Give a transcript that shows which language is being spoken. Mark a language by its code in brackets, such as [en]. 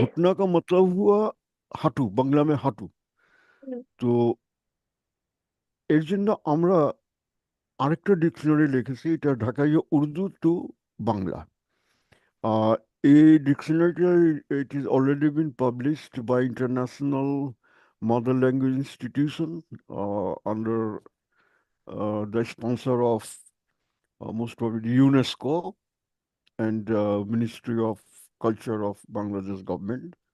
[ur] घुटना का मतलब हुआ হাঁটু, বাংলা में হাঁটু। হুম। [bn] তো এর জন্য আমরা আরেকটা ডিকশনারি লিখেছি, এটা ঢাকাই Urdu two Bangla. [en] Uh, a dictionary, it is already been published by International Mother Language Institution under the sponsor of most probably UNESCO and Ministry of Culture of Bangladesh government.